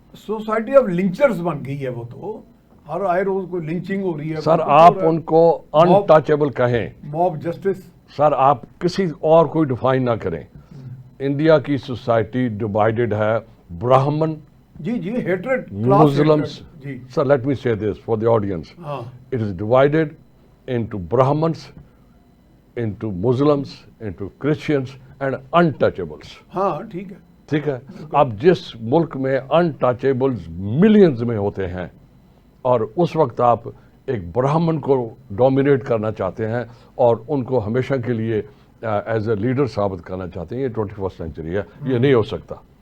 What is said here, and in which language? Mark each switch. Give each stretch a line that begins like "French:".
Urdu: Society of لنچرز بن گئی ہے. وہ تو ہر آئے روز کوئی لنچنگ ہو رہی ہے. سر آپ ان کو انٹچیبل کہیں,
English: Mob justice.
Urdu: سر آپ کسی اور کوئی ڈیفائن نہ کریں. انڈیا کی سوسائٹی ڈیوائیڈڈ ہے, برہمن,
English: جی hatred, Muslims. Sir, let me say this for the audience. It is divided into Brahmins, into Muslims, into Christians and untouchables.
Urdu: ہاں ٹھیک ہے. ٹھیک ہے. اب جس ملک میں untouchables ملینز میں ہوتے ہیں اور اس وقت آپ ایک برہمن کو ڈومینیٹ کرنا چاہتے ہیں اور ان کو ہمیشہ کے لیے ایز اے لیڈر ثابت کرنا چاہتے ہیں. یہ 21 سینچری ہے, یہ نہیں ہو سکتا.